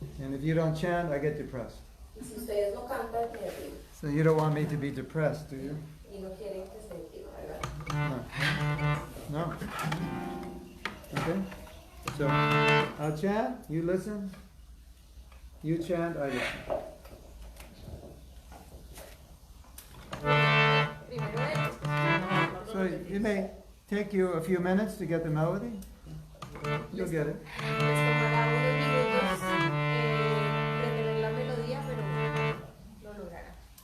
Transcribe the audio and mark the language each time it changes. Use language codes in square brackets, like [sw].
[en] And if you don't chant, I get depressed. [es] Y si ustedes no cantan, me deprimo. [en] So you don't want me to be depressed, do you? [es] Y no quieren que se deprima, ¿verdad? [en] No. Okay? So, I'll chant, you listen. You chant, I listen. [es] Primero él. [en] So it may take you a few minutes to get the melody. You'll get it. [es] Les tomará unos minutos retener la melodía, pero lo logrará.